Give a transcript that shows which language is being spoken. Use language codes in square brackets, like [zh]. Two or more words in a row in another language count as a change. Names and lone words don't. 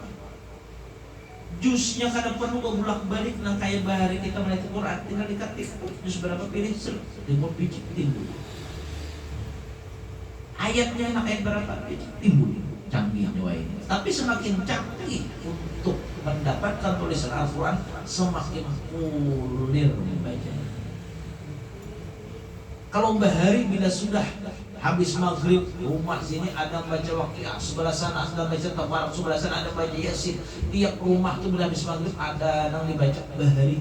[bjn] Jusnya kada perlu bolak-balik nang kayak bahari kita melihat Quran, tinggal diketik jus berapa pilih timbul picik timbul. Ayatnya enak, ayat berapa timbul, canggihnya ini. Tapi semakin canggih untuk mendapatkan tulisan Al-Quran, semakin kulir membacanya. Kalau bahari bila sudah habis maghrib, rumah sini ada baca Waqiah, sebelah sana ada baca Tabarak, sebelah sana ada baca Yasin. Tiap rumah tuh bila habis maghrib ada yang dibaca bahari.